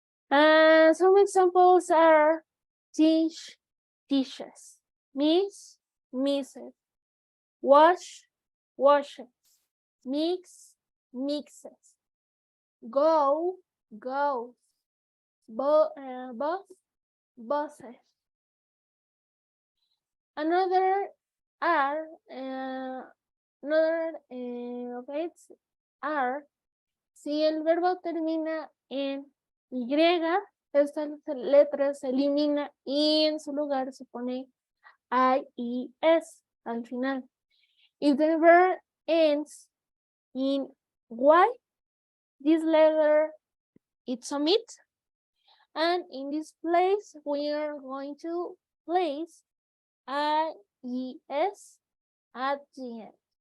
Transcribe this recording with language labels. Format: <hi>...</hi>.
<en>Some examples are teach, teaches, miss, misses, wash, washes, mix, mixes, go, goes, boss, bosses. Another are, okay, it's are.</en> <es>Si el verbo termina en Y, esta letra se elimina y en su lugar se pone IES al final.</es> <en>If the verb ends in Y, this letter it's omit. And in this place, we are going to place IES at the end.</en>